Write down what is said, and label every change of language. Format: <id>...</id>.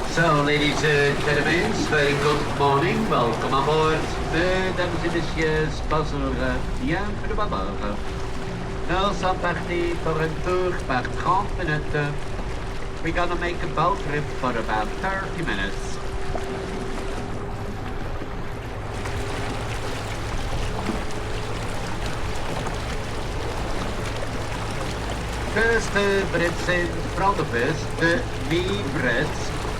<en>So, ladies and gentlemen, very good morning. Welcome aboard.</en> <fr>Mesdames et messieurs, bonjour. Bienvenue à bord. Nous sommes partis pour un tour par 30 minutes.</fr> <en>We're gonna make a boat trip for about 30 minutes. First Brits in front of us, the Brits.</en>